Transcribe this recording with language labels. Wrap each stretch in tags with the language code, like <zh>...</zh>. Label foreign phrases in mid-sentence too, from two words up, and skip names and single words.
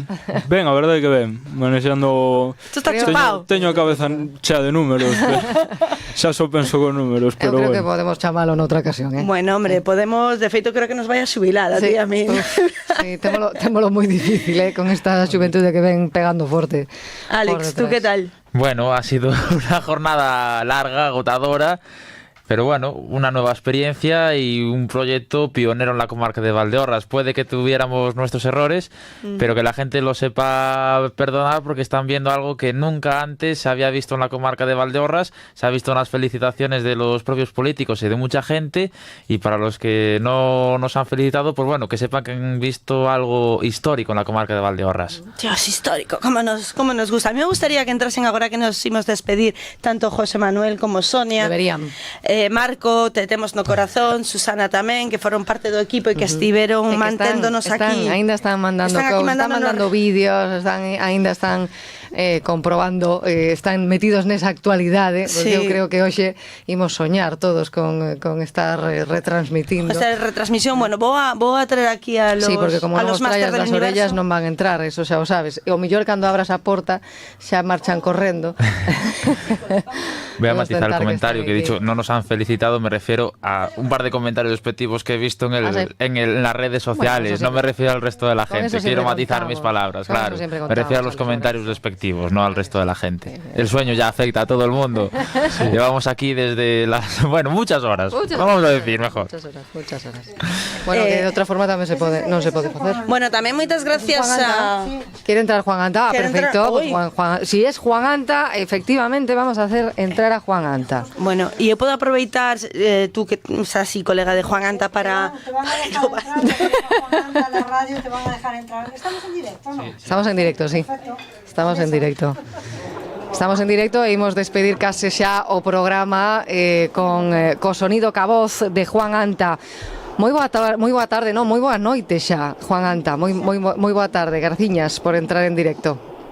<gl>Ben, a verdade que ben. Manexando... Tú estás chupado. Teño a cabeza chea de números. Xa só penso con números, pero eu creo que podemos chamalo noutra ocasión,</gl> <es>Bueno, hombre,</es> <gl>podemos, de feito creo que nos vai a xubilar a ti a mí. Sí, témolo moi difícil, con esta xuventude que ven pegando forte. Alex,</gl> <es>¿tú qué tal? Bueno, ha sido una jornada larga, agotadora, pero bueno, una nueva experiencia y un proyecto pionero en la comarca de Valdeorras. Puede que tuviéramos nuestros errores, pero que la gente lo sepa perdonar, porque están viendo algo que nunca antes se había visto en la comarca de Valdeorras. Se ha visto unas felicitaciones de los propios políticos y de mucha gente, y para los que no nos han felicitado, pues bueno, que sepan que han visto algo histórico en la comarca de Valdeorras. Dios, histórico, cómo nos gusta. A mí me gustaría que entrasen ahora que nos íbamos a despedir tanto José Manuel como Sonia. Deberían.</es> <gl>Marco, te temos no corazón, Susana tamén, que foron parte do equipo e que estiveron manténdonos aquí. Ainda están mandando vídeos, ainda están comprobando, están metidos nesa actualidade, porque eu creo que hoxe imos soñar todos con estar retransmitindo. Esta retransmisión, bueno, vou a traer aquí a los sí, porque como non os traías das orellas non van a entrar, eso xa o sabes. E o mellor cando abras a porta xa marchan correndo.</gl> <es>Voy a matizar el comentario que he dicho, no nos han felicitado, me refiero a un par de comentarios despectivos que he visto en las redes sociales, no me refiero al resto de la gente, quiero matizar mis palabras, claro, me refiero a los comentarios despectivos, no al resto de la gente. El sueño ya afecta a todo el mundo, llevamos aquí desde muchas horas, vamos a decir mejor. Muchas horas. Bueno, que de otra forma</es> <gl>tamén non se pode facer. Bueno, tamén moitas gracias a...</gl> <es>Quiere entrar Juan Anta, perfecto. Si es Juan Anta, efectivamente vamos a hacer entrar a Juan Anta. Bueno, y yo puedo aproveitar, tú que estás así, colega de Juan Anta, para... la radio te van a dejar entrar. ¿Estamos en directo, no? Estamos en directo, sí. Estamos en directo.</es> <gl>Estamos en directo e imos despedir case xa o programa co sonido ca voz de Juan Anta. Moi boa tarde, non, moi boa noite xa, Juan Anta. Moi boa tarde, graciñas por entrar en directo.</gl>